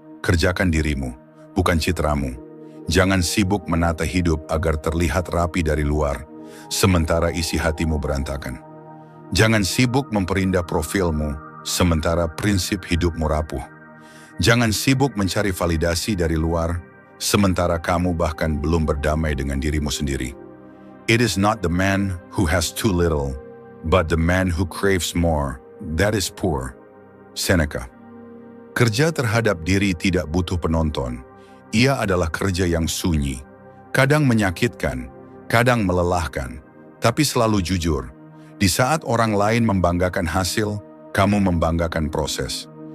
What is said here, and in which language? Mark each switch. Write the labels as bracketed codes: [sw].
[id] Kerjakan dirimu, bukan citramu. Jangan sibuk menata hidup agar terlihat rapi dari luar, sementara isi hatimu berantakan. Jangan sibuk memperindah profilmu, sementara prinsip hidupmu rapuh. Jangan sibuk mencari validasi dari luar, sementara kamu bahkan belum berdamai dengan dirimu sendiri. [en] It is not the man who has too little, but the man who craves more, that is poor. [id] Seneca. Kerja terhadap diri tidak butuh penonton. Ia adalah kerja yang sunyi. Kadang menyakitkan, kadang melelahkan, tapi selalu jujur. Di saat orang lain membanggakan hasil, kamu membanggakan proses.